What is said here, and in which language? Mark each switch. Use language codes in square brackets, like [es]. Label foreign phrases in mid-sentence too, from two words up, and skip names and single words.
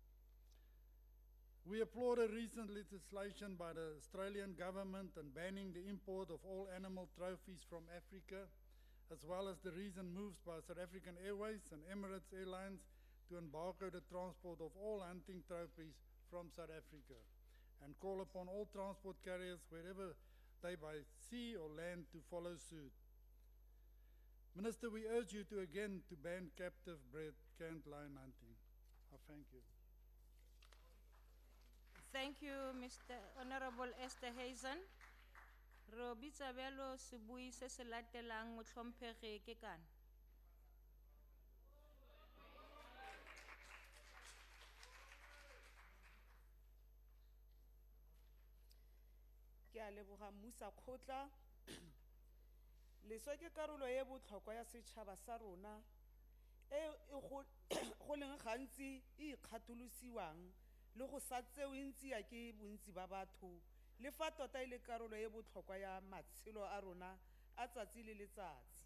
[en] We applaud a recent legislation by the Australian government in banning the import of all animal trophies from Africa, as well as the recent moves by South African Airways and Emirates Airlines to embargo the transport of all hunting trophies from South Africa, and call upon all transport carriers, wherever they by sea or land, to follow suit. Minister, we urge you to again to ban captive bred canned lion hunting. I thank you. Thank you, Mr. Honorable Esther Hazen. [tn] Robitsa belo sebui se se latelang motlhomphegi ke kana. Ke a leboga mmusa kgotla leswa ke karolo e botlhokwa ya setšhaba sa rona e go leng gantsi e ikgatolosiwang le go sa tsewe ntsi ya ke bontsi ba batho le fa tota e le karolo e botlhokwa ya matshelo a rona a tsatsi le letsatsi.